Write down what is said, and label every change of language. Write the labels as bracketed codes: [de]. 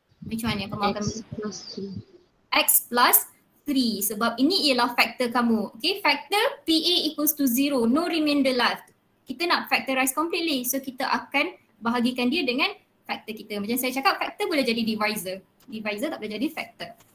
[en] Which one [ms] yang kamu akan pilih? [en] X plus 3. [ms] Sebab ini ialah factor kamu. [en] Okay, factor PA equals to 0. No remainder left. [ms] Kita nak [en] factorize completely. [ms] So kita akan bahagikan dia dengan factor kita. Macam saya cakap, factor boleh jadi divisor. Divisor tak boleh jadi factor.